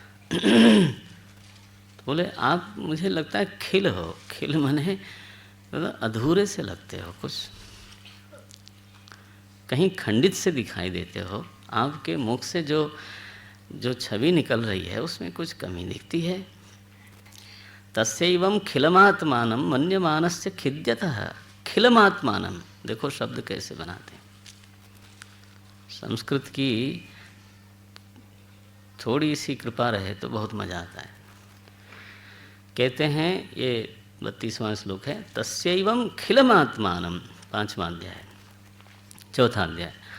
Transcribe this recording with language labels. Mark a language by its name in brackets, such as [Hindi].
[Hindi] तो बोले आप, मुझे लगता है खिल हो। खिल माने अधूरे से लगते हो, कुछ कहीं खंडित से दिखाई देते हो। आपके मुख से जो छवि निकल रही है उसमें कुछ कमी दिखती है। [Sanskrit] तस्यैवं खिलमात्मानं मन्यमानस्य खिद्यतः। [Hindi] खिलमात्मानं, देखो शब्द कैसे बनाते हैं। संस्कृत की थोड़ी सी कृपा रहे तो बहुत मजा आता है। कहते हैं, ये 32वां श्लोक है, [Sanskrit] तस्यैवं खिलमात्मानं, [Hindi] 5वां अध्याय, 4था अध्याय।